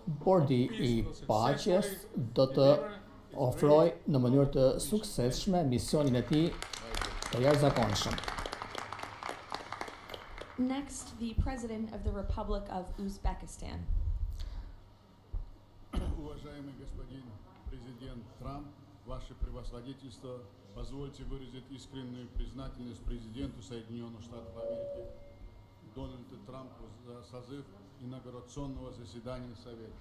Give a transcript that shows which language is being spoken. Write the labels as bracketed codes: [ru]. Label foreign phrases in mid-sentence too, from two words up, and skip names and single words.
[sq] Bordi i paqes do të ofrojë në mënyrë të suksesshme misionin e tij të jashtëzakonshëm. [en] Next, the President of the Republic of Uzbekistan. [ru] Уважаемый господин президент Трамп, ваше превосходительство, позвольте выразить искреннюю признательность президенту Соединенных Штатов Америки Дональду Трампу за созыв инаугурационного заседания Совета.